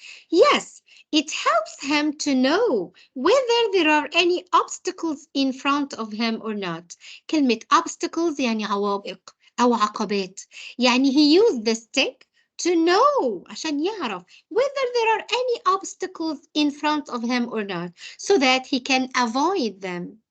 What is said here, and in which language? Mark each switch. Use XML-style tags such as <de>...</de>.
<en>Yes, it helps him to know whether there are any obstacles in front of him or not.</en> <ar>كلمة obstacles يعني عوائق أو عقبات.</ar> <en>يعني he used the stick to know</en> <ar>عشان يعرف</ar> <en>whether there are any obstacles in front of him or not so that he can avoid them.</en>